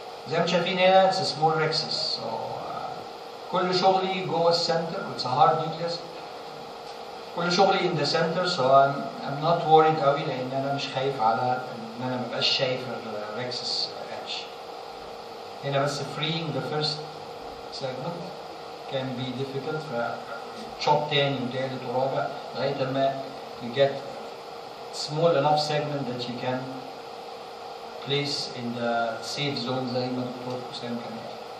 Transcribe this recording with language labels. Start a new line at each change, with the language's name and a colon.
Arabic: زي ما شايفين هنا
English: it's a small rhexis. So
Arabic: كل شغلي جوه السنتر،
English: it's a hard nucleus.
Arabic: كل شغلي
English: in the center, so I'm not worried
Arabic: قوي، لأن أنا مش خايف على إن أنا مبقاش شايف الرhexis edge. هنا بس
English: freeing the first segment can be difficult، chop
Arabic: تاني وتالت ورابع لغاية ما
English: you get small enough segment that you can place in the safe zone
Arabic: زي ما الدكتور حسام كان قال.